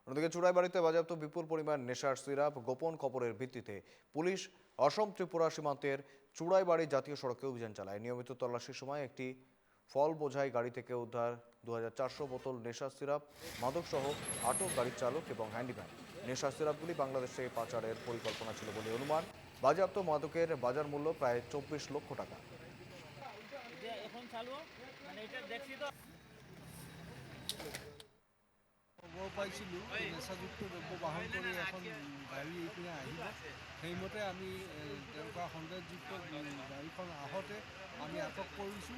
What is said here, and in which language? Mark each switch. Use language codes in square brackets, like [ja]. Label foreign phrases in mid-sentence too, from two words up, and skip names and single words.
[bn] অন্যদিকে চুড়াইবাড়িতে বাজেয়াপ্ত বিপুল পরিমাণ নেশার সিরাপ গোপন খবরের ভিত্তিতে পুলিশ অসম ত্রিপুরা সীমান্তের চুড়াইবাড়ি জাতীয় সড়কে অভিযান চালায়। নিয়মিত তল্লাশির সময় একটি ফল বোঝাই গাড়ি থেকে উদ্ধার 2400 বোতল নেশার সিরাপ, মাদকসহ আটক গাড়ির চালক এবং হ্যান্ডিম্যান। নেশার সিরাপগুলি বাংলাদেশে পাচারের পরিকল্পনা ছিল বলে অনুমান। বাজেয়াপ্ত মাদকের বাজার মূল্য প্রায় 24 লক্ষ টাকা। [as] খবৰ পাইছিলোঁ নেশাযুক্ত দ্ৰব্য বাহন কৰি এখন গাড়ী এইপিনে আহিব। সেইমতে আমি তেনেকুৱা সন্দেহযুক্ত গাড়ীখন আহোঁতে আমি আটক কৰিছোঁ।